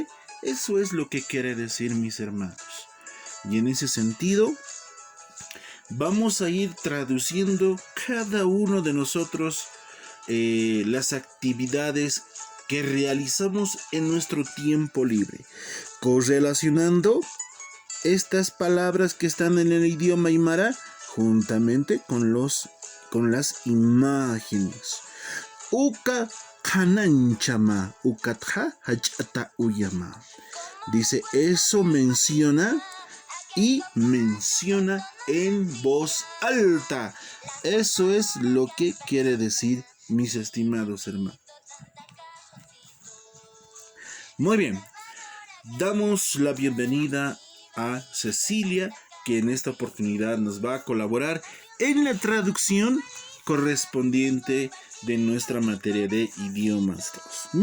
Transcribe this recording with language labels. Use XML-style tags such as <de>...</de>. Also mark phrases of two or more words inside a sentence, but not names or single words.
<es>Eso es lo que quiere decir, mis hermanos. Y en ese sentido, vamos a ir traduciendo cada uno de nosotros las actividades que realizamos en nuestro tiempo libre, correlacionando estas palabras que están en el idioma aymara juntamente con las imágenes.</es> <ay>Uka kananchama, ukatja hachata uyama.</ay> <es>Dice, eso menciona y menciona en voz alta. Eso es lo que quiere decir, mis estimados hermanos. Muy bien, damos la bienvenida a Cecilia, que en esta oportunidad nos va a colaborar en la traducción correspondiente de nuestra materia de idiomas 2.</es>